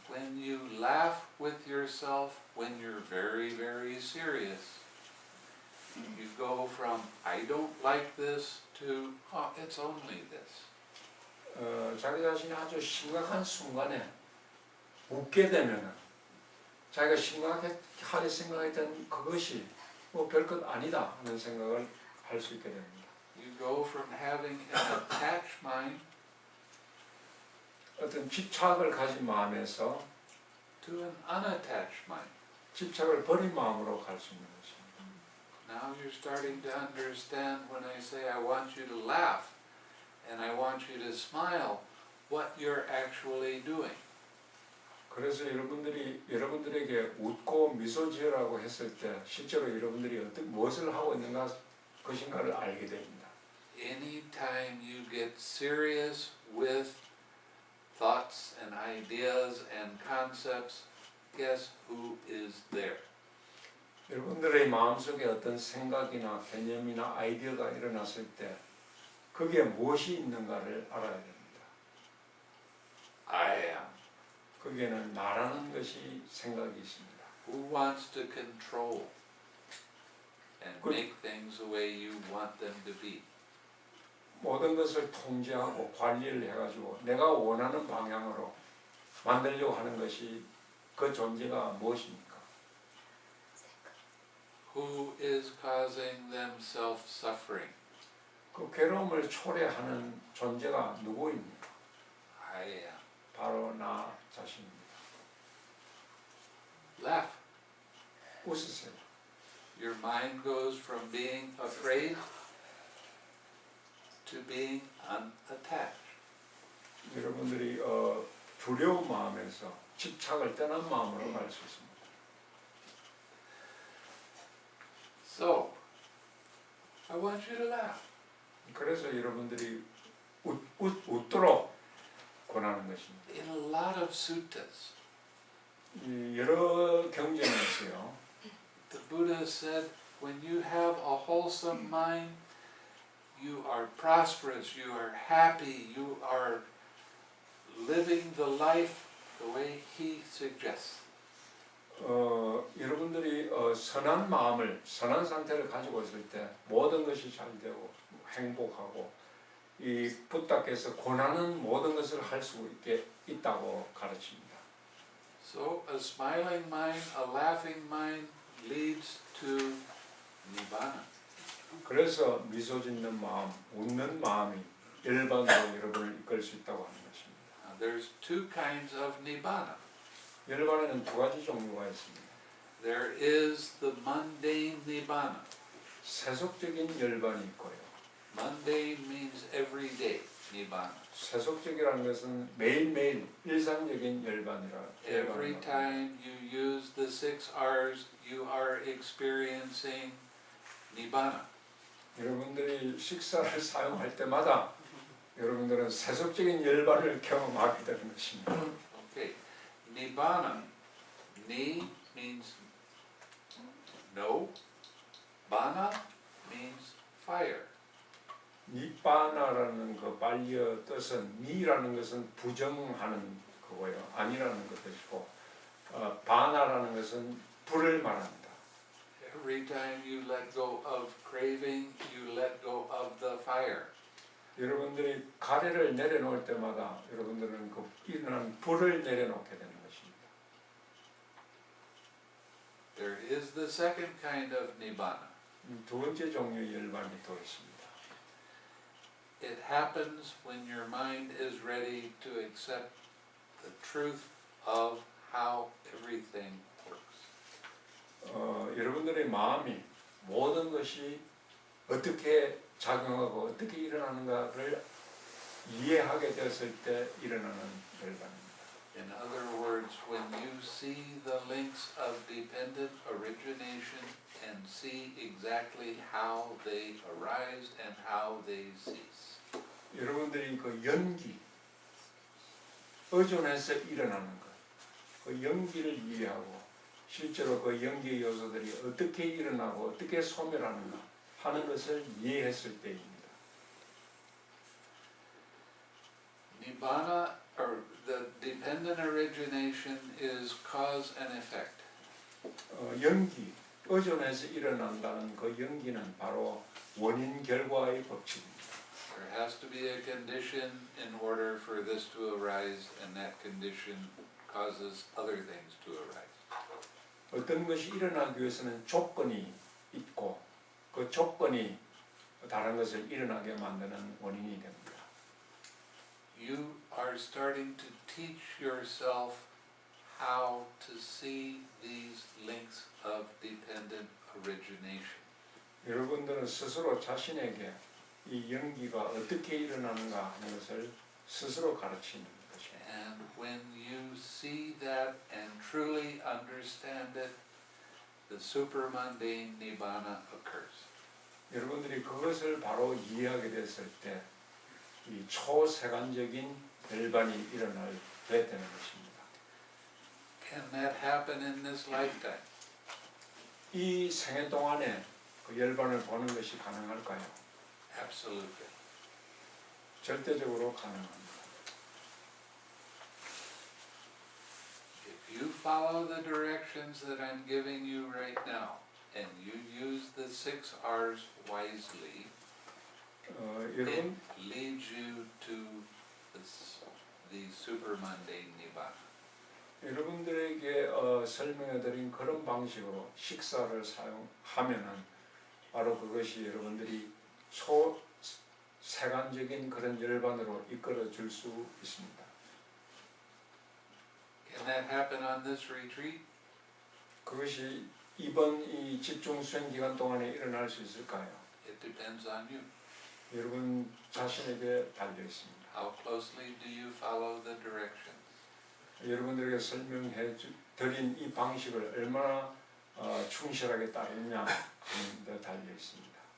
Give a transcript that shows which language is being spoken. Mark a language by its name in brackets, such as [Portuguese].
[English] When you laugh with yourself when you're very, very serious, you go from I don't like this to it's only this. [Korean] 자기 자신이 아주 심각한 순간에 웃게 되면 자기가 심각하게 생각했던 그것이 뭐 별것 아니다 하는 생각을 할 수 있게 됩니다. [English] You go from having an attached mind [Korean] 어떤 집착을 가진 마음에서 [English] to an unattached mind. [Korean] 집착을 버린 마음으로 갈 수 있는 것입니다. [English] Now you're starting to understand when I say I want you to laugh and I want you to smile, what you're actually doing. [Korean] 그래서 여러분들에게 웃고 미소 지으라고 했을 때 실제로 여러분들이 무엇을 하고 있는가 것인가를 알게 됩니다. [English] Anytime you get serious with thoughts and ideas and concepts, guess who is there? [Korean] 여러분들의 마음속에 어떤 생각이나 개념이나 아이디어가 일어났을 때 거기에 무엇이 있는가를 알아야 됩니다. [English] I am. [Korean] 거기에는 나라는 것이 생각이 있습니다. [English] Who wants to control and Good. make things the way you want them to be? [Korean] 모든 것을 통제하고 관리를 해가지고 내가 원하는 방향으로 만들려고 하는 것이 그 존재가 무엇입니까? [English] Who is causing them self-suffering? [Korean] 그 괴로움을 초래하는 존재가 누구입니까? [English] I am. [Korean] 바로 나 자신입니다. [English] Laugh. [Korean] 웃으세요. [English] Your mind goes from being afraid to being unattached. [Korean] 여러분들이 두려운 마음에서 집착을 떠난 마음으로 갈 수 있습니다. [English] So, I want you to laugh. [Korean] 그래서 여러분들이 웃도록 권하는 것입니다. [English] In a lot of suttas, [Korean] 이 여러 경전에 있어요. [English] the Buddha said, when you have a wholesome mind, you are prosperous, you are happy, you are living the life the way he suggests. [Korean] 여러분들이 선한 마음을, 선한 상태를 가지고 있을 때 모든 것이 잘 되고 행복하고 이 부탁해서 권하는 모든 것을 할 수 있다고 가르칩니다. [English] So a smiling mind, a laughing mind leads to Nibbana. [Korean] 그래서 미소 짓는 마음, 웃는 마음이 열반으로 여러분을 이끌 수 있다고 하는 것입니다. [English] Now, there's two kinds of Nibbana. [Korean] 열반에는 두 가지 종류가 있습니다. [English] There is the mundane Nibbana. [Korean] 세속적인 열반이 있고요. [English] Mundane means everyday Nibbana. [Korean] 세속적이라는 것은 매일매일 일상적인 열반이라. [English] Every time you use the 6 R's, you are experiencing Nibbana. [Korean] 여러분들이 식사를 사용할 때마다 여러분들은 세속적인 열반을 경험하게 되는 것입니다. [English] Okay, Nibbana. Ni means no. Bana means fire. [Korean] 니바나라는 그 빨리어 뜻은 니라는 것은 부정하는 거고요. 아니라는 것이고 바나라는 것은 불을 말합니다. [English] Every time you let go of craving, you let go of the fire. [Korean] 여러분들이 가래를 내려놓을 때마다 여러분들은 그 일어난 불을 내려놓게 되는 것입니다. [English] There is the second kind of Nibbana. [Korean] 두 번째 종류의 열반이 또 있습니다. [English] It happens when your mind is ready to accept the truth of how everything works. [Korean] 여러분들의 마음이 모든 것이 어떻게 작용하고 어떻게 일어나는가를 이해하게 되었을 때 일어나는 열반입니다. [English] In other words, when you see the links of dependent origination and see exactly how they arise and how they cease. [Korean] 여러분들이 그 연기, 의존해서 일어나는 것, 그 연기를 이해하고 실제로 그 연기의 요소들이 어떻게 일어나고 어떻게 소멸하는가 하는 것을 이해했을 때입니다. [English] Nibbana, or the dependent origination, is cause and effect. [Korean] 연기, 의존해서 일어난다는 그 연기는 바로 원인 결과의 법칙입니다. [English] There has to be a condition in order for this to arise, and that condition causes other things to arise. [Korean] 어떤 것이 일어나기 위해서는 조건이 있고 그 조건이 다른 것을 일어나게 만드는 원인이 됩니다. [English] You are starting to teach yourself how to see these links of dependent origination. [Korean] 여러분들은 스스로 자신에게 이 연기가 어떻게 일어나는가 하는 것을 스스로 가르치는 것입니다. [English] And when you see that and truly understand it, the supermundane nibbana occurs. [Korean] 여러분들이 그것을 바로 이해하게 됐을 때 이 초세간적인 열반이 일어날 때 되는 것입니다. [English] Can that happen in this lifetime? [Korean] 이 생애 동안에 그 열반을 보는 것이 가능할까요? [English] Absolutely. [Korean] 절대적으로 가능합니다. [English] If you follow the directions that I'm giving you right now, and you use the 6 R's wisely, [Korean] 여러분 [English] it leads you to the supermundane nibbana. [Korean] 여러분들에게 설명해드린 그런 방식으로 식사를 사용하면은 바로 그것이 여러분들이 초세간적인 그런 열반으로 이끌어 줄 수 있습니다. [English] Can that happen on this retreat? [Korean] 그것이 이번 이 집중 수행 기간 동안에 일어날 수 있을까요? [English] It depends on you. [Korean] 여러분 자신에게 달려 있습니다. [English] How closely do you follow the directions? [Korean] 여러분들에게 설명해 드린 이 방식을 얼마나 충실하게 따르느냐 하는 데 달려 있습니다.